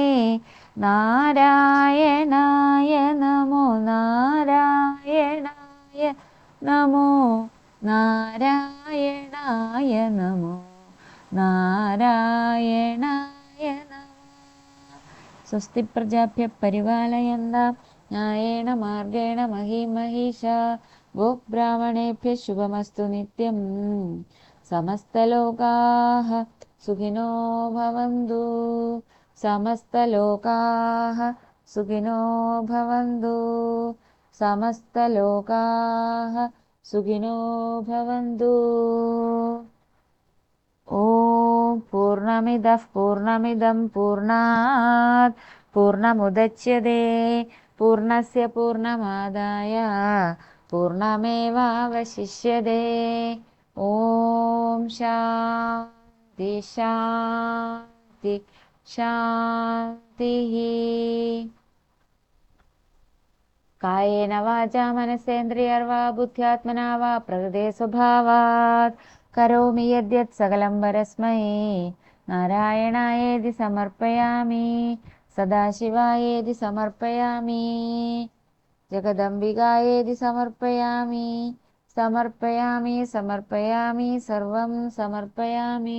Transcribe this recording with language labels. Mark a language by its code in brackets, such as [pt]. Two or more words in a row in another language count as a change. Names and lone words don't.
[sa] നാരായണായ നമോ നാരായണായ നമോ നാരായണായ നമോ നാരായണായ നമോ. സ്വസ്തി പ്രജാഭ്യ പരിപാലയന്താം ന്യായേന മാർഗേണ മഹീം മഹീഷാ. ഗോബ്രാഹ്മണേഭ്യ ശുഭമസ്തു നിത്യം. സമസ്തലോകാഃ സുഖിനോ ഭവന്തു. സമസ്തലോകാഃ സുഖിനോ ഭവന്തു. സമസ്തലോകാഃ സുഖിനോ ഭവന്തു. ഓം പൂർണ്ണമദഃ പൂർണ്ണമിദഃ പൂർണ്ണമിദം പൂർണ്ണാത് പൂർണ്ണമുദച്യതേ പൂർണ്ണസ്യ പൂർണ്ണമാദായ പൂർണ്ണമേവാവശിഷ്യതേ. ഓം ശാന്തി ശാന്തി ശാന്തിഃ. കായേന വാചാ മനസേന്ദ്രിയർവാ ബുദ്ധ്യാത്മനാ വാ പ്രകൃതേ സ്വഭാവാത് കരോമി യദ്യത് സകലം പരസ്മൈ നാരായണായേതി സമർപ്പയാമി സദാശിവായേതി സമർപ്പയാമി ജഗദംബികായേതി സമർപ്പയാമി സമർപ്പയാമി സമർപ്പയാമി സർവം സമർപ്പയാമി.